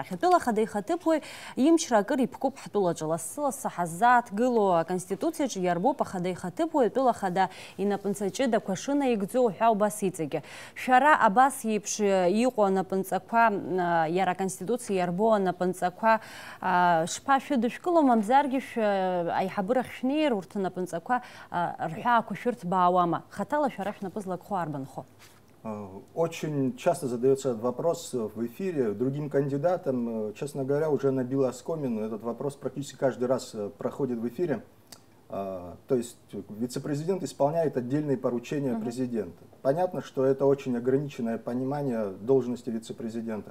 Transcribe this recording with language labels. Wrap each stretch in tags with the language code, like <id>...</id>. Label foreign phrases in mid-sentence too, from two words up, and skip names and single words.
<ab>Ҳтәыла хада ихаҭыԥуаҩ имчра акыр иԥкуп ҳтәылаҿы, лассы-лассы ҳаззааҭгыло аконституциаҿы иарбоуп ахада ихаҭыԥуаҩ, атәыла хада инапынҵаҷыдақәа шынаигӡо ҳәа убас иҵегьы. Шәара абас еиԥш иҟоу анапынҵақәа иара аконституциа иарбо анапынҵақәа шԥашәыдышәкыло, мамзаргьы аиҳабырахь шәнеир урҭ анапынҵақәа рҳәаақәа шәырҭбаауама? Хатала шәара шәнапы злакхо арбанхо?</ab> <ru>Очень часто задается этот вопрос в эфире. Другим кандидатам, честно говоря, уже набил оскомину. Этот вопрос практически каждый раз проходит в эфире. То есть вице-президент исполняет отдельные поручения президента. Понятно, что это очень ограниченное понимание должности вице-президента.</ru>